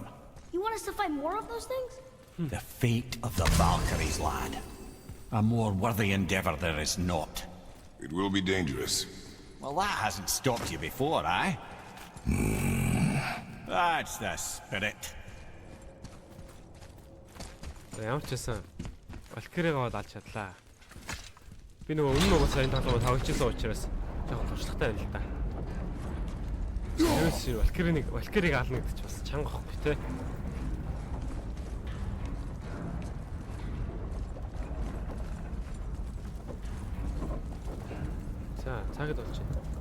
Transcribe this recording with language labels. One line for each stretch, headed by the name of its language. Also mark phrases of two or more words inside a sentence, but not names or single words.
English: You want us to fight more of those things? The fate of the Valkyries, lad. A more worthy endeavor there is not. It will be dangerous. Well, that hasn't stopped you before, eh? That's the spirit.
Mongolian: Ямар ч байсан Valkyrie-г алж чадлаа. Би нөгөө өмнө угаасаа энэ тоглоомыг тоглож учраас жоохон туршлагатай байна л да. Ерөөс Valkyrie-г ална гэдэг чинь бас чанга байхгүй те. За, цагт болж байна.